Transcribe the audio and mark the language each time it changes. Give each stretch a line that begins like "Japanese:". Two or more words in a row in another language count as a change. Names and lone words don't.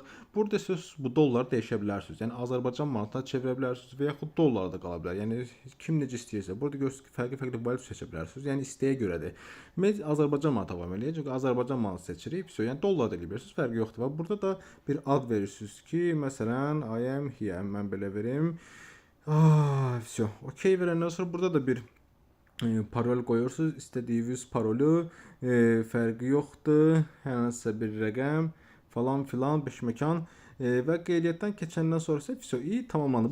Azerbaijani: Burada siz bu dolları dəyişə bilərsiniz. Yəni Azərbaycan manatına çevirə bilərsiniz və yaxud dollara da qala bilər. Yəni kim necə istəyirsə. Burada görürsünüz ki, fərqli valyuta seçə bilərsiniz. Yəni istəyə görədir. Biz Azərbaycan manatı davam eləyək. Çünki Azərbaycan manatı seçirik. Yəni dollar da eləyirsiniz. Fərqi yoxdur. Və burada da bir ad verirsiniz ki, məsələn,
English: I am here.
Azerbaijani: Mən belə verim.
Russian: Все.
Azerbaijani: OK verəndən sonra burada da bir parol qoyursunuz. İstədiyiniz parolu fərqi yoxdur. Hər hansı bir rəqəm falan filan 5 məkan və qeydiyyatdan keçəndən sonra isə video tamamlandı.